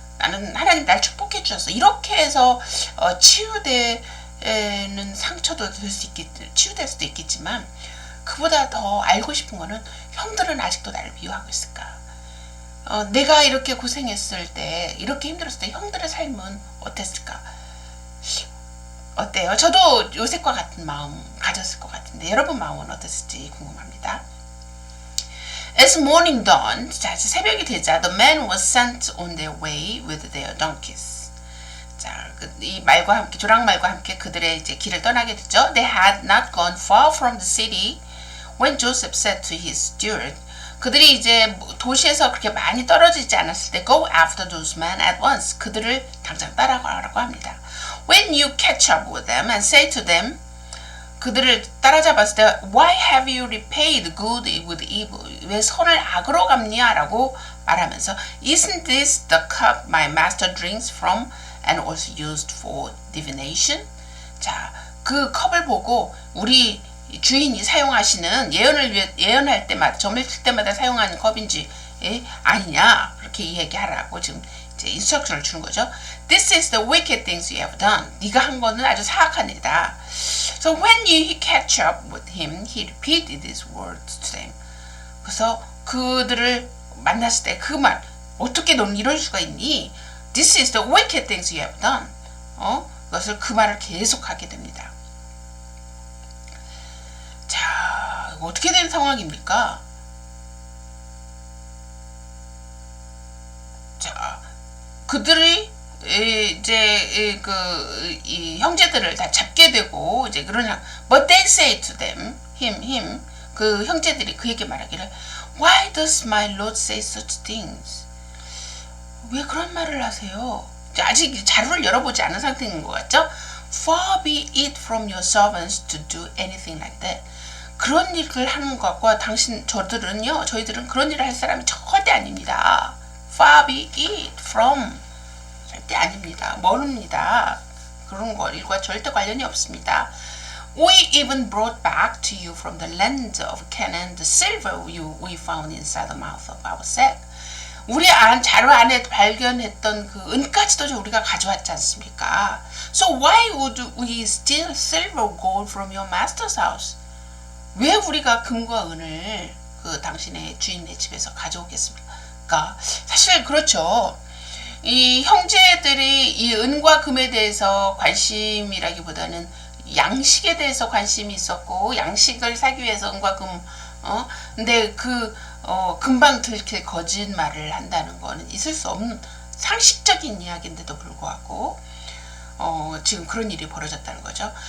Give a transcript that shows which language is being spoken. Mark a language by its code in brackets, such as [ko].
[ko] 나는 하나님 날 축복해 주셨어. 이렇게 해서 치유되는 상처도 치유될 수도 있겠지만 그보다 더 알고 싶은 거는 형들은 아직도 나를 미워하고 있을까? 내가 이렇게 고생했을 때, 이렇게 힘들었을 때 형들의 삶은 어땠을까? 어때요? 저도 요셉과 같은 마음 가졌을 것 같은데 여러분 마음은 어땠을지 궁금합니다. [en] As morning dawned, [ko] 자, 새벽이 되자 [en] the men were sent on their way with their donkeys. [ko] 자, 이 말과 함께 조랑말과 함께 그들의 이제 길을 떠나게 되죠. [en] They had not gone far from the city when Joseph said to his steward. [ko] 그들이 이제 도시에서 그렇게 많이 떨어지지 않았을 때 [en] go after those men at once. [ko] 그들을 당장 따라가라고 합니다. [en] When you catch up with them and say to them, [ko] 그들을 따라잡았을 때 [en] Why have you repaid good with evil? [ko] 왜 선을 악으로 갚냐? 라고 말하면서 [en] Isn't this the cup my master drinks from and also used for divination? [ko] 자, 그 컵을 보고 우리 주인이 사용하시는 예언할 때마다 점을 칠 때마다 사용하는 컵인지 아니냐 그렇게 이야기하라고 지금 이제 인스트럭션을 주는 거죠. [en] This is the wicked things you have done. [ko] 네가 한 거는 아주 사악한 일이다. [en] So when you catch up with him, he repeated these words to them. [ko] 그래서 그들을 만났을 때 그 말 어떻게 너는 이럴 수가 있니? [en] This is the wicked things you have done. [ko] 그것을 그 말을 계속하게 됩니다. 자, 어떻게 된 상황입니까? 자, 그들이 이제 이 형제들을 다 잡게 되고 이제 그러냐. [en] But they say to them, him, [ko] 그 형제들이 그에게 말하기를, [en] Why does my Lord say such things? [ko] 왜 그런 말을 하세요? 아직 자루를 열어보지 않은 상태인 것 같죠? [en] Far be it from your servants to do anything like that. [ko] 그런 일을 하는 것과 저희들은 그런 일을 할 사람이 절대 아닙니다. [en] Far be it from. [ko] 절대 아닙니다. 모릅니다. 그런 일과 절대 관련이 없습니다. [en] We even brought back to you from the land of Canaan the silver we found inside the mouth of our sack. [ko] 우리 자루 안에 발견했던 그 은까지도 우리가 가져왔지 않습니까? [en] So why would we steal silver gold from your master's house? [ko] 왜 우리가 금과 은을 당신의 주인의 집에서 가져오겠습니까? 사실 그렇죠. 이 형제들이 이 은과 금에 대해서 관심이라기보다는 양식에 대해서 관심이 있었고, 양식을 사기 위해서 은과 금, 근데 금방 들킬 거짓말을 한다는 거는 있을 수 없는 상식적인 이야기인데도 불구하고, 지금 그런 일이 벌어졌다는 거죠.